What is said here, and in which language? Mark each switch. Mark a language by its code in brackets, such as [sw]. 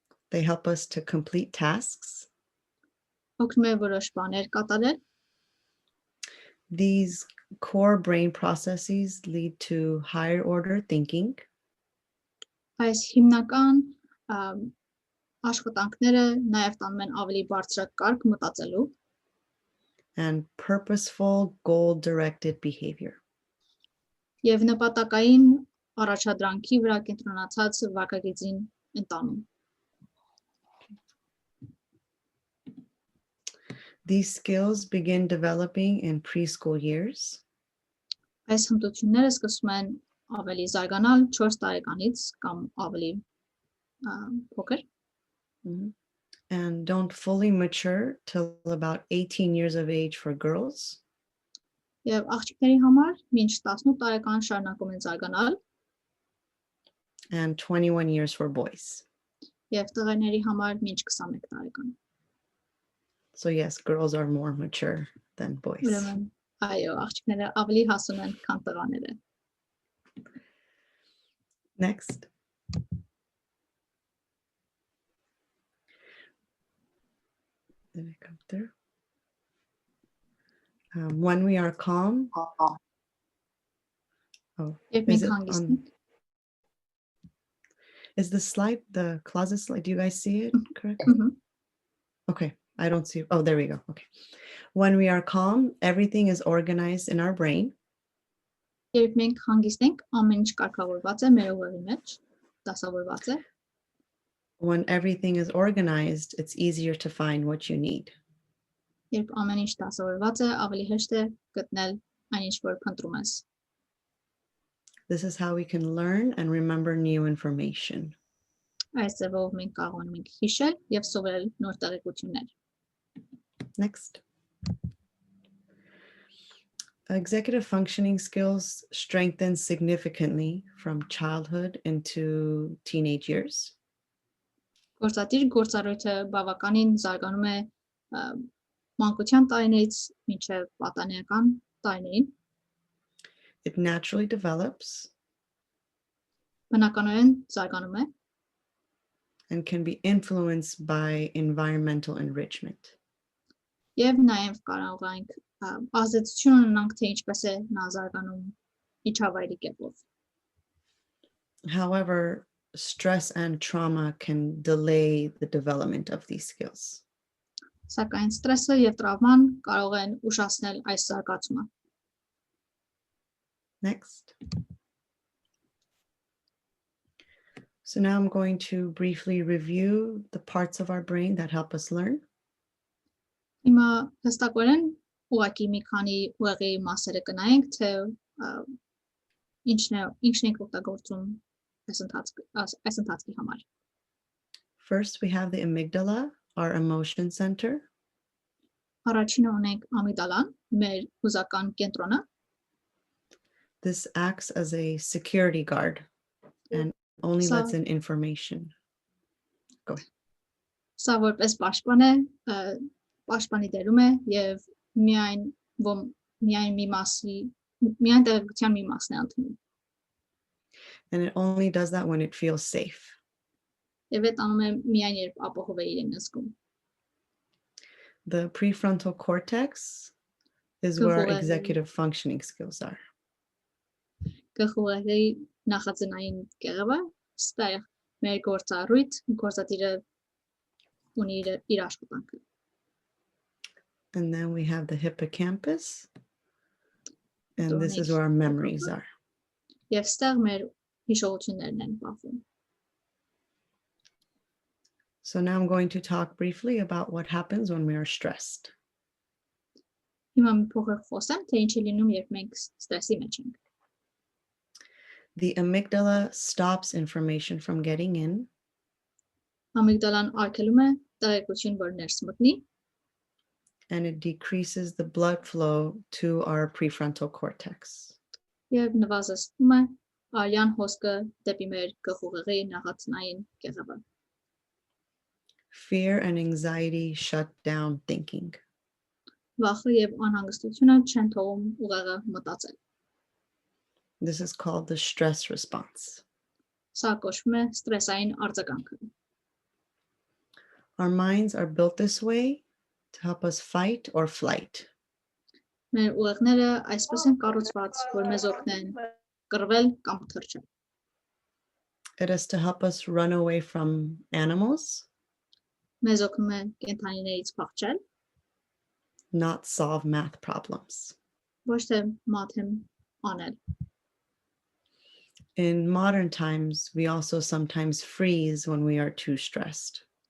[en] They help us to complete tasks. [hy] օգնում է որոշ բաներ կատարել, [en] These core brain processes lead to higher order thinking, [hy] այս հիմնական աշխատանքները նաև տանում են ավելի բարձրակարգ մտածելու [en] and purposeful, goal-directed behavior. [hy] եւ նպատակային առաջադրանքի վրա կենտրոնացած վարքագծին ընտանում։ [en] These skills begin developing in preschool years [hy] Այս հմտությունները սկսում են ավելի զարգանալ 4 տարեկանից կամ ավելի փոքր [en] and don't fully mature till about 18 years of age for girls [hy] եւ աղջիկների համար մինչ 18 տարեկան շարունակում են զարգանալ [en] and 21 years for boys. [hy] եւ տղաների համար մինչ 21 տարեկան։ [en] So yes, girls are more mature than boys. [hy] Ուրեմն այո, աղջիկները ավելի հասուն են, քան տղաները։ [en] Next. Did it come through? When we are calm. Oh, [hy] Երբ [en] is [hy] մենք [en] it [hy] հանգիստ [en] on- [hy] ենք, [en] Is the slide, the closet slide, do you guys see it correctly? Mhm. Okay, I don't see. Oh, there we go. Okay. When we are calm, everything is organized in our brain. [hy] երբ մենք հանգիստ ենք, ամեն ինչ կարգավորված է մեր ուղեղի մեջ, դասավորված է, [en] When everything is organized, it's easier to find what you need. [hy] երբ ամեն ինչ դասավորված է, ավելի հեշտ է գտնել այն ինչ որ փնտրում ես։ [en] This is how we can learn and remember new information. [hy] Այս ձևով մենք կարողանում ենք հիշել եւ սովորել նոր տեղեկություններ։ [en] Next. Executive functioning skills strengthen significantly from childhood into teenage years. [hy] Գործադիր գործառույթը բավականին զարգանում է մանկության տարիներից մինչև պատանեկան տարիներին, [en] It naturally develops [hy] բնականորեն զարգանում է [en] and can be influenced by environmental enrichment. [hy] եւ նաեւ կարող ենք ազդեցություն ունենանք թե ինչպես է նա զարգանում միջավայրի կերպով։ [en] However, stress and trauma can delay the development of these skills. [hy] Սակայն ստրեսը եւ տրավման կարող են ուշացնել այս զարգացումը։ [en] Next. So now I'm going to briefly review the parts of our brain that help us learn. [hy] Հիմա հստակորեն ուղղակի մի քանի ուղեղի մասերը կնայենք, թե ինչն ենք օգտագործում այս ընթացքի համար։ [en] First, we have the amygdala, our emotion center. [hy] Առաջինը ունենք ամիգդալան, մեր հուզական կենտրոնը, [en] This acts as a security guard and only So- lets in information. [hy] սա որպես պաշտպան է, պաշտպանի դերում է եւ միայն տեղեկության մի մասն է ընդունում։ [en] And it only does that when it feels safe. [hy] Եվ այդ անում է միայն երբ ապահով է իրեն զգում։ [en] The prefrontal cortex is where our [hy] Գլխուղեղի- [en] executive functioning skills are. [hy] Գլխուղեղի նախածնային կեղևը ստեղ մեր գործառույթ գործադիրը ունի իր աշխատանքը։ [en] And then we have the hippocampus. And this is Donate. where our memories are. [hy] Եվ ստեղ մեր հիշողություններն են պահվում։ [en] So now I'm going to talk briefly about what happens when we are stressed. [hy] Հիմա մի փոքր խոսեմ, թե ինչ է լինում, երբ մենք ստրեսի մեջ ենք։ [en] The amygdala stops information from getting in, [hy] Ամիգդալան արգելում է տեղեկություն, որ ներս մտնի, [en] and it decreases the blood flow to our prefrontal cortex. [hy] եւ նվազեցնում է արյան հոսքը դեպի մեր գլխուղեղի նախածնային կեղևը։ [en] Fear and anxiety shut down thinking. [hy] Վախը եւ անհանգստությունը չեն թողում ուղեղը մտածել։ [en] This is called the stress response. [hy] Սա կոչվում է ստրեսային արձագանքը։ [en] Our minds are built this way to help us fight or flight. [hy] Մեր ուղեղները այսպես են կառուցված, որ մեզ օգնեն կռվել կամ թռչել։ [en] It is to help us run away from animals, [hy] Մեզ օգնում է կենդանիներից փախչել, [en] not solve math problems. [hy] ոչ թե մաթեմ անել։ [en] In modern times, we also sometimes freeze when we are too stressed.